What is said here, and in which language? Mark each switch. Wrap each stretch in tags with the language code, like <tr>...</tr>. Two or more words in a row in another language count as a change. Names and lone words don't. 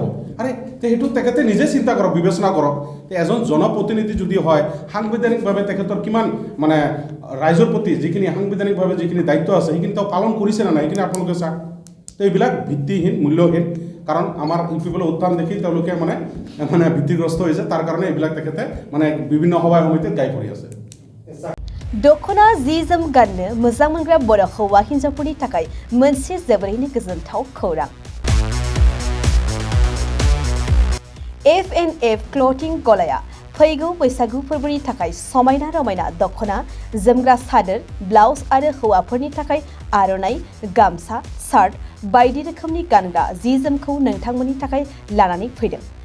<as>আৰে সেইটো তেখেতে নিজে চিন্তা কৰক, বিবেচনা কৰক। এজন জনপ্ৰতিনিধি যদি হয়, সাংবিধানিকভাৱে তেখেতৰ কিমান মানে ৰাইজৰ প্ৰতি যিখিনি সাংবিধানিকভাৱে যিখিনি দায়িত্ব আছে সেইখিনি তেওঁ পালন কৰিছে নে নাই, সেইখিনি আপোনালোকে চাওক। তো এইবিলাক ভিত্তিহীন, মূল্যহীন, কাৰণ আমাৰ UPPLৰ উত্থান দেখি তেওঁলোকে মানে ভীতিগ্ৰস্ত হৈছে। তাৰ কাৰণে এইবিলাক তেখেতে মানে বিভিন্ন সভাই সমিতিত গাই পৰি আছে।</as> <brx>दखना जि जोम गाननो मोजां मोनग्रा बर' हौवा हिन्जावफोरनि थाखाय मोनसे जोबोरैनो गोजोनथाव खौरां। FNF क्लथिं गलाया फैगौ बैसागु फोरबोनि थाखाय समायना रमायना दखना जोमग्रा सादोर ब्लाउज आरो हौवाफोरनि थाखाय आर'नाइ गामसा शार्ट बायदि रोखोमनि गानग्रा जि जोमखौ नोंथांमोननि थाखाय लानानै फैदों।</brx>